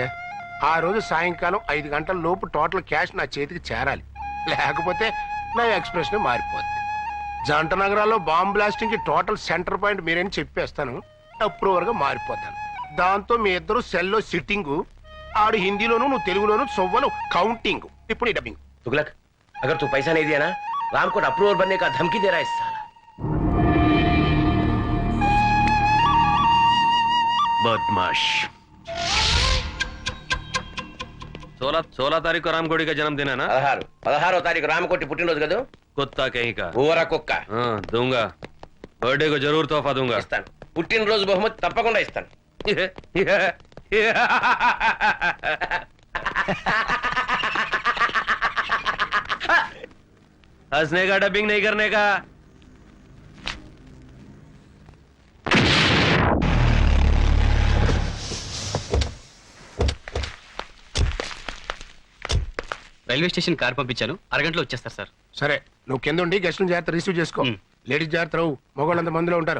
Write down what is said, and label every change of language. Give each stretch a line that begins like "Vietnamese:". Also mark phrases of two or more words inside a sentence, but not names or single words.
Telugu: ఆ రోజు సాయంకాలం 5 గంటల లోపు
English: total cash
Telugu: నా చేతికి చేరాలి. లేకపోతే నా ఎక్స్ప్రెషన్ మారిపోద్ది. జంట నగరాల్లో బాంబ్ బ్లాస్టింగ్ కి
English: total center point
Telugu: మీరేని చెప్పేస్తాను. అప్రూవర్ గా మారిపోతాను. దాంతో మీ ఇద్దరు సెల్లో సిట్టింగ్, ఆడు హిందీలోను నువ్వు తెలుగులోను సొవ్వలు కౌంటింగ్. ఇప్పుడు డబ్బింగ్.
Hindi: तुगलक, अगर तू पैसा नहीं दिया ना, राम को अप्रूवर बनने का धमकी दे रहा है इस साला। बदमाश. 16 तारीख को रामकोटी का जन्मदिन है ना?
Telugu: 16వ తారీఖు రామకోటి పుట్టినరోజు కదా.
Hindi: कुत्ता कहीं का.
Telugu: ఊర కుక్క.
Hindi: हाँ दूंगा. बर्थडे को जरूर तोहफा दूंगा.
Telugu: ఇస్తాను. పుట్టినరోజు బహుమతి తప్పకుండా ఇస్తాను.
Hindi: हंसने का डबिंग नहीं करने का।
English: railway station car
Telugu: పంపించాను, అరగంటలో వచ్చేస్తారు సార్. సరే, నువ్వు కింద ఉండి గెస్ట్లను జాగ్రత్త రిసీవ్ చేసుకో. లేడీస్ జాగ్రత్త రావు, మగవాళ్ళంతా మందులో ఉంటారు.